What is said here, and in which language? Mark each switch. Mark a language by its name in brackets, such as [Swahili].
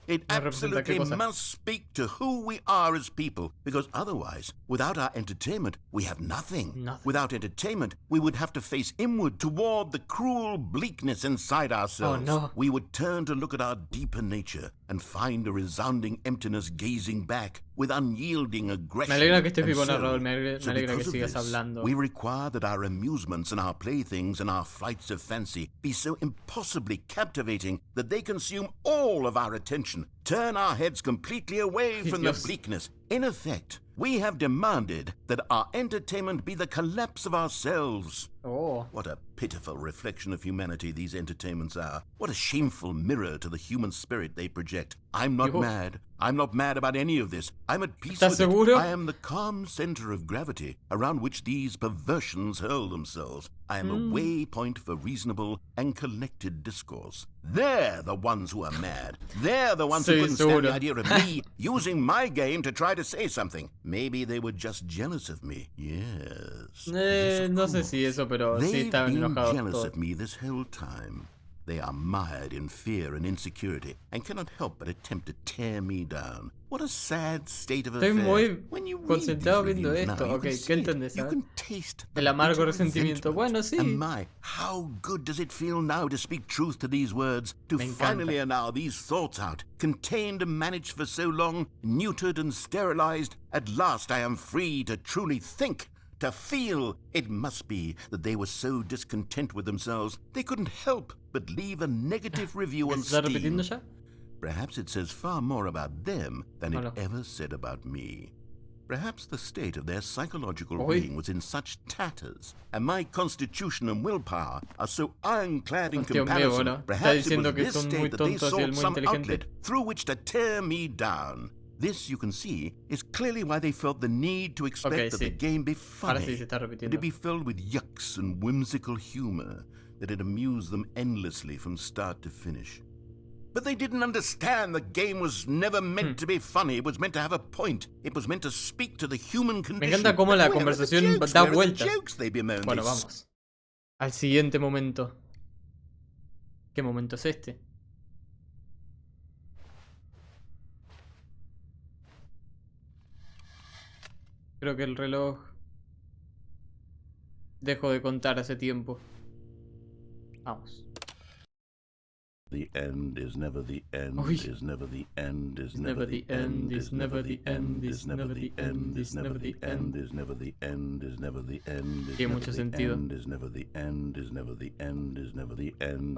[English] It absolutely must speak to who we are as people, because otherwise, without our entertainment, we have nothing. Without entertainment, we would have to face inward toward the cruel bleakness inside ourselves. Oh, no. We would turn to look at our deeper nature and find a resounding emptiness gazing back with unyielding aggression. [Spanish] Me alegra que estés vivo, narrador. Me alegra que sigas hablando. [English] We require that our amusements and our playthings and our flights of fancy be so impossibly captivating that they consume all of our attention, turn our heads completely away from the bleakness. In effect, we have demanded that our entertainment be the collapse of ourselves. Oh. What a pitiful reflection of humanity these entertainments are. What a shameful mirror to the human spirit they project. I'm not mad. I'm not mad about any of this. I'm at peace with it. I am the calm center of gravity around which these perversions hurl themselves. I am a waypoint for reasonable and collected discourse. They're the ones who are mad. They're the ones who couldn't stand the idea of me using my game to try to say something. Maybe they were just jealous of me. Yes. [Spanish] No sé si eso, pero sí estaban enojados. [English] They've been jealous of me this whole time. They are mired in fear and insecurity and cannot help but attempt to tear me down. What a sad state of affairs. [Spanish] Estoy muy concentrado viendo esto. Ok, ¿qué entendés? El amargo resentimiento. Bueno, sí. [English] And my, how good does it feel now to speak truth to these words, to finally allow these thoughts out, contained and managed for so long, neutered and sterilized. At last I am free to truly think. To feel. It must be that they were so discontent with themselves they couldn't help but leave a negative review on Steam. Perhaps it says far more about them than it ever said about me. Perhaps the state of their psychological being was in such tatters, and my constitution and willpower are so ironclad in comparison. Perhaps it was this state that they sought some outlet through which to tear me down. This, you can see, is clearly why they felt the need to expect that the game be funny, and to be filled with yucks and whimsical humor, that it amused them endlessly from start to finish. But they didn't understand the game was never meant to be funny. It was meant to have a point. It was meant to speak to the human condition. [Spanish] Me encanta cómo la conversación da vueltas. Bueno, vamos. Al siguiente momento. ¿Qué momento es este? Creo que el reloj dejó de contar hace tiempo. Vamos. [English] The end is never the end, Uy. is never the end, is Never the end, is never the end, is never the end, is never the end. is never the end, is never the end, is [Spanish] Tiene [English] never [Spanish] mucho [English] the [Spanish] sentido. [English] end, is never the end, is never the end, is never the end.